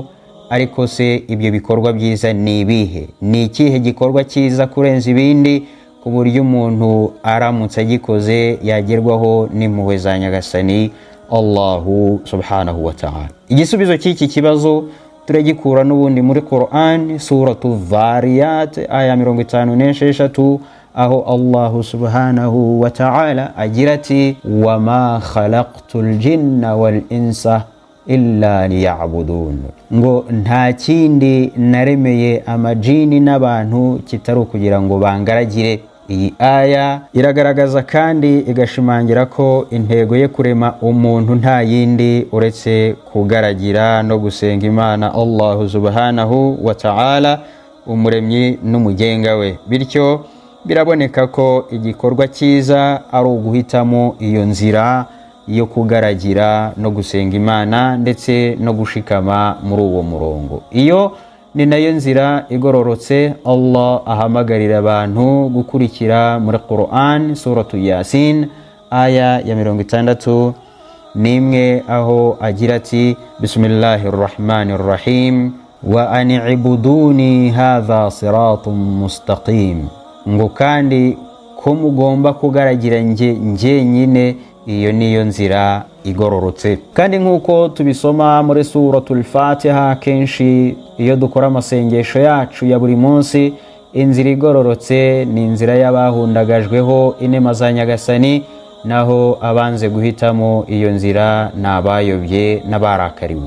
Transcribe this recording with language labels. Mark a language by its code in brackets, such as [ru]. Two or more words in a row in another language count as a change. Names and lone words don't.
[rw] Ariko se ibyo bikorwa byiza ni ibihe? Ni ikihe gikorwa cyiza kurenza ibindi ku buryo umuntu aramutse agikoze yagerwaho n'impuhwe za nyagasani [ar] الله سبحانه وتعالى? [rw] Igisubizo cy'iki kibazo turagikura n'ubundi muri Qur'an suratu Dhariyat aya 56, aho [ar] الله سبحانه وتعالى [rw] agira ati [ar] وما خلقت الجن والإنس إلا ليعبدون, [rw] ngo nta kindi naremeye amajini n'abantu kitari kugira ngo bangaragire. Iyi aya iragaragaza kandi igashimangira ko intego ye kurema umuntu nta yindi uretse kugaragira no gusenga Imana [ar] الله سبحانه وتعالى, [rw] umuremyi n'umugenga we. Bityo biraboneka ko igikorwa cyiza ari uguhitamo iyo nzira yo kugaragira no gusenga Imana ndetse no gushikama muri uwo murongo. Iyo ni nayo nzira igororotse Allah ahamagarira abantu gukurikira muri Qur'an, suratu Yasin aya ya 61 nimwe, aho agira ati [ar] بسم الله الرحمن الرحيم وأن اعبدوني هذا صراط مستقيم, [rw] ngo kandi ko mugomba kugaragira nje nyine, iyo niyo nzira igororotse. Kandi nkuko tubisoma muri suratul Fatiha, kenshi iyo dukora amasengesho yacu ya buri munsi, inzira igororotse ni inzira y'abahundagajweho inema za Nyagasani, naho abanze guhitamo iyo nzira nabayobye n'abarakariwe.